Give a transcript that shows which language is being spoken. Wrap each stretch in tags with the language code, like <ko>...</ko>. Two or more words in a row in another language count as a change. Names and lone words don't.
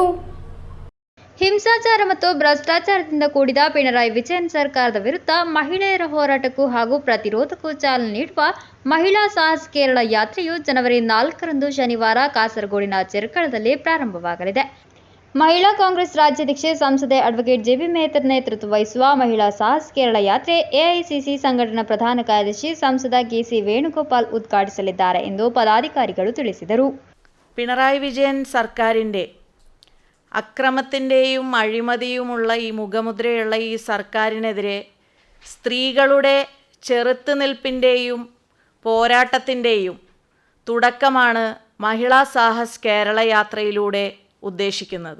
<kn>ಹಿಂಸಾಚಾರ ಮತ್ತು ಭ್ರಷ್ಟಾಚಾರದಿಂದ ಕೂಡಿದ ಪಿಣರಾಯಿ ವಿಜಯನ್ ಸರ್ಕಾರದ ವಿರುದ್ಧ ಮಹಿಳೆಯರ ಹೋರಾಟಕ್ಕೂ ಹಾಗೂ ಪ್ರತಿರೋಧಕ್ಕೂ ಚಾಲನೆ ನೀಡುವ ಮಹಿಳಾ ಸಾಹಸ್ ಕೇರಳ ಯಾತ್ರೆಯು ಜನವರಿ 4ರಂದು ಶನಿವಾರ ಕಾಸರಗೋಡಿನ ಚೆರ್ಕಳದಲ್ಲಿ ಪ್ರಾರಂಭವಾಗಲಿದೆ. ಮಹಿಳಾ ಕಾಂಗ್ರೆಸ್ ರಾಜ್ಯಾಧ್ಯಕ್ಷೆ ಸಂಸದೆ ಅಡ್ವೊಕೇಟ್ ಜೆಬಿ ಮೇಹ್ತರ ನೇತೃತ್ವ ವಹಿಸುವ ಮಹಿಳಾ ಸಾಹಸ್ ಕೇರಳ ಯಾತ್ರೆ ಎಐಸಿಸಿ ಸಂಘಟನಾ ಪ್ರಧಾನ ಕಾರ್ಯದರ್ಶಿ ಸಂಸದ ಕೆಸಿ ವೇಣುಗೋಪಾಲ್ ಉದ್ಘಾಟಿಸಲಿದ್ದಾರೆ ಎಂದು ಪದಾಧಿಕಾರಿಗಳು ತಿಳಿಸಿದರು.</kn> <ml>പിണറായി വിജയൻ സർക്കാരിൻ്റെ അക്രമത്തിൻ്റെയും അഴിമതിയുമുള്ള ഈ മുഖമുദ്രയുള്ള ഈ സർക്കാരിനെതിരെ സ്ത്രീകളുടെ ചെറുത്തുനിൽപ്പിൻ്റെയും പോരാട്ടത്തിൻ്റെയും തുടക്കമാണ് മഹിളാ സാഹസ് കേരള യാത്രയിലൂടെ ഉദ്ദേശിക്കുന്നത്.</ml>